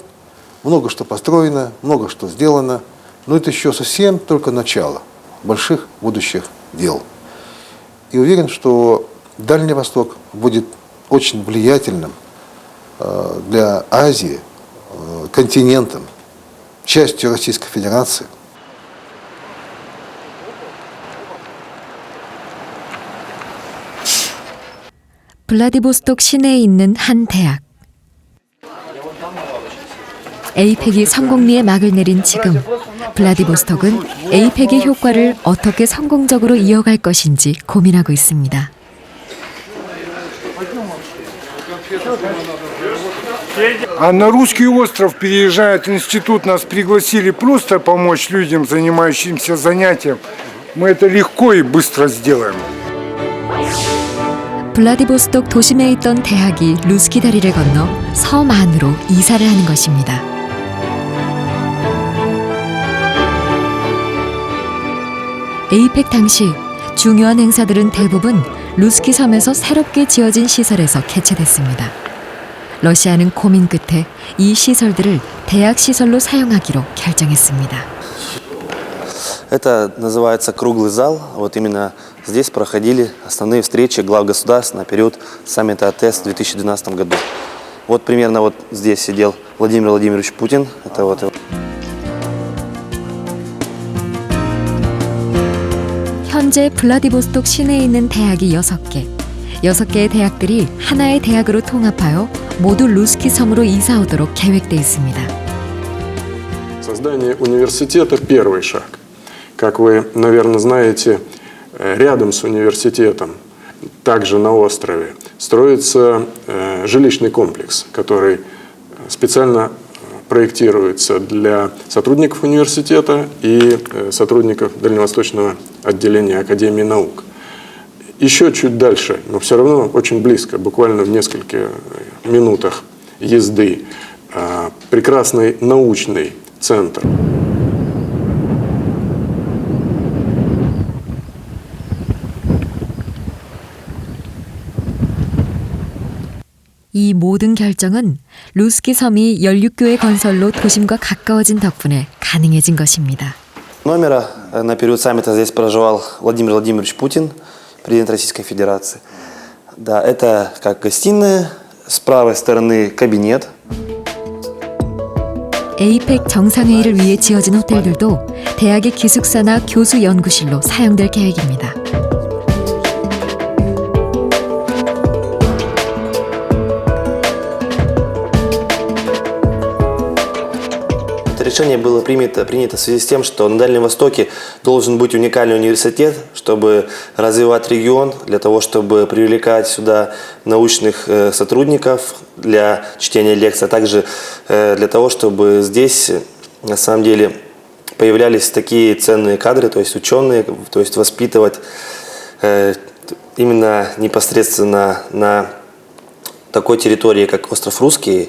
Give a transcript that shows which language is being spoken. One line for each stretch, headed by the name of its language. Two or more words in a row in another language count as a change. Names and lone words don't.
Russian: Много что построено, много что сделано, но это еще совсем только начало больших будущих дел. И уверен, что Дальний Восток будет очень влиятельным для Азии континентом, частью Российской Федерации.
Korean: 블라디보스톡 시내에 있는 한 대학. 에이펙이 성공리에 막을 내린 지금 블라디보스톡은 에이펙의 효과를 어떻게 성공적으로 이어갈 것인지 고민하고 있습니다.
Russian: А на русский остров переезжает институт, нас пригласили просто помочь людям, занимающимся занятием. Мы это легко и быстро сделаем.
Korean: 블라디보스톡 도심에 있던 대학이 루스키 다리를 건너 섬 안으로 이사를 하는 것입니다. 에이펙 당시 중요한 행사들은 대부분 루스키 섬에서 새롭게 지어진 시설에서 개최됐습니다. 러시아는 고민 끝에 이 시설들을 대학 시설로 사용하기로 결정했습니다.
Russian: Это называется круглый зал. Вот именно здесь проходили основные встречи глав государств на период саммита АТС в 2012 году. Вот примерно вот здесь сидел Владимир Владимирович Путин. Это вот его.
Korean: 현재 블라디보스톡 시내에 있는 대학이 6개. 6개의 대학들이 하나의 대학으로 통합하여 모두 루스키 섬으로 이사 오도록 계획돼 있습니다.
Russian: Создание университета – первый шаг. Как вы, наверное, знаете, рядом с университетом, также на острове, строится жилищный комплекс, который специально проектируется для сотрудников университета и сотрудников Дальневосточного отделения Академии наук. Еще чуть дальше, но все равно очень близко, буквально в нескольких минутах езды, прекрасный научный центр.
Korean: 이 모든 결정은 루스키 섬이 연륙교회 건설로 도심과 가까워진 덕분에 가능해진 것입니다.
Russian: Номера на период саммита здесь проживал Владимир Владимирович Путин, президент Российской Федерации. Да, это как гостиная, с правой стороны кабинет.
Korean: 에이펙 정상회의를 위해 지어진 호텔들도 대학의 기숙사나 교수 연구실로 사용될 계획입니다.
Russian: Решение было принято в связи с тем, что на Дальнем Востоке должен быть уникальный университет, чтобы развивать регион, для того, чтобы привлекать сюда научных сотрудников для чтения лекций, а также для того, чтобы здесь на самом деле появлялись такие ценные кадры, то есть ученые, то есть воспитывать именно непосредственно на такой территории, как остров Русский.